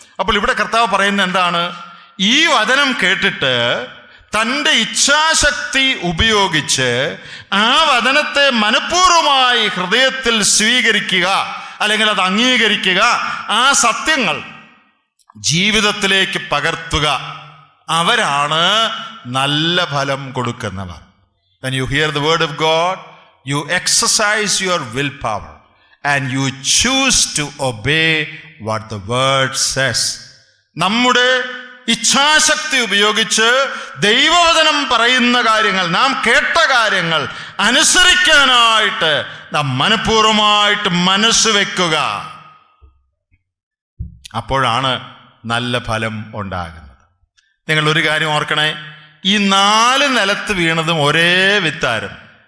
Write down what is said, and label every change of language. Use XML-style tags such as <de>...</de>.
<ml>അപ്പോൾ ഇവിടെ കർത്താവ് പറയുന്നത് എന്താണ്? ഈ വചനം കേട്ടിട്ട് തൻ്റെ ഇച്ഛാശക്തി ഉപയോഗിച്ച് ആ വചനത്തെ മനഃപൂർവ്വമായി ഹൃദയത്തിൽ സ്വീകരിക്കുക, അല്ലെങ്കിൽ അത് അംഗീകരിക്കുക, ആ സത്യങ്ങൾ ജീവിതത്തിലേക്ക് പകർത്തുക, അവരാണ് നല്ല ഫലം കൊടുക്കുന്നവർ.</ml> <en>When you hear the word of God, you exercise your willpower and you choose to obey what the word says.</en> <ml>നമ്മുടെ ഇച്ഛാശക്തി ഉപയോഗിച്ച് ദൈവവചനം പറയുന്ന കാര്യങ്ങൾ, നാം കേട്ട കാര്യങ്ങൾ അനുസരിക്കാനായിട്ട് നാം മനഃപൂർവ്വമായിട്ട് മനസ്സ് വെക്കുക. അപ്പോഴാണ് നല്ല ഫലം ഉണ്ടാകുന്നത്. നിങ്ങൾ ഒരു കാര്യം ഓർക്കണേ, ഈ 4 നിലത്ത് വീണതും ഒരേ വിത്തായിരുന്നു.</ml>